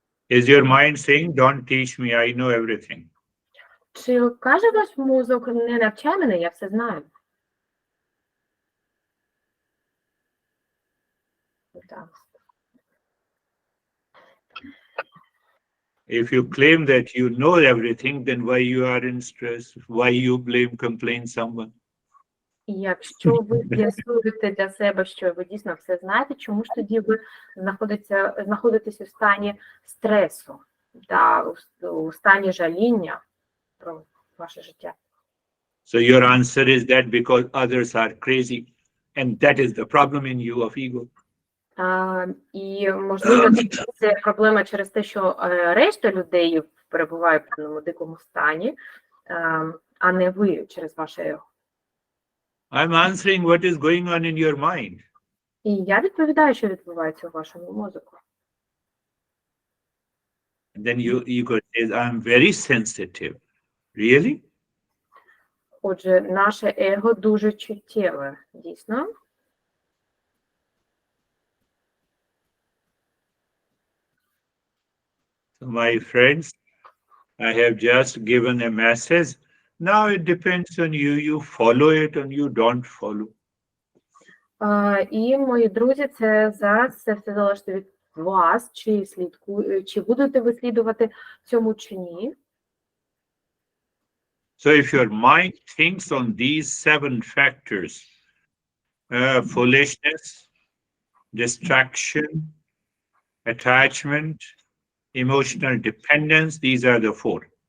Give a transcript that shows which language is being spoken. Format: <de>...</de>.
<en>Is your mind saying, don't teach me, I know everything?</en> <uk>Чи каже ваш мозок, не навчай мене, я все знаю? Так.</uk> <en>If you claim that you know everything, then why you are in stress? Why you blame, complain someone?</en> <uk>І якщо ви з'ясуєте для себе, що ви дійсно все знаєте, чому ж тоді ви знаходитесь у стані стресу та у стані жаління про ваше життя?</uk> <en>So your answer is that because others are crazy, and that is the problem in you of ego.</en> <uk>І, можливо, це проблема через те, що решта людей перебуває в певному дикому стані, а не ви через ваше его.</uk> <en>I'm answering what is going on in your mind.</en> <uk>І я відповідаю, що відбувається у вашому мозку.</uk> <en>And then your ego says, I'm very sensitive. Really?</en> <uk>Отже, наше его дуже чуттєве, дійсно.</uk> <en>So my friends, I have just given a message. Now it depends on you. You follow it or you don't follow.</en> <uk>І, мої друзі, зараз це все залежить від вас, чи будете ви слідувати цьому чи ні.</uk> <en>So if your mind thinks on these 7 factors, foolishness, distraction, attachment, emotional dependence, these are the 4.</en>